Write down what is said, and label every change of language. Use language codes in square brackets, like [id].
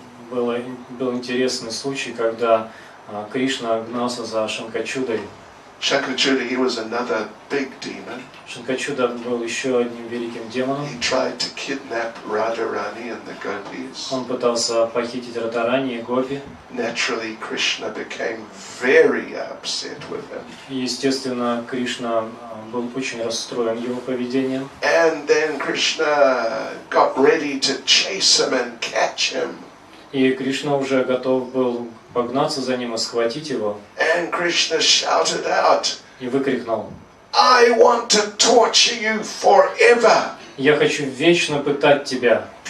[ru] Был интересный случай, когда Кришна гнался за Шанкачудой. [en] Shankachuta, he was another big demon. [ru] Шанкачуда был еще одним великим демоном. [en] He tried to kidnap Radharani and the gopis. [ru] Он пытался похитить Радхарани и Гопи. [en] Naturally, Krishna became very upset with him. [ru] И, естественно, Кришна был очень расстроен его поведением. [en] And then Krishna got ready to chase him and catch him. [ru] И Кришна уже готов был погнаться за ним и схватить его. [en] And Krishna shouted out, [ru] И выкрикнул: [en] I want to torture you forever. [ru] «Я хочу вечно пытать тебя».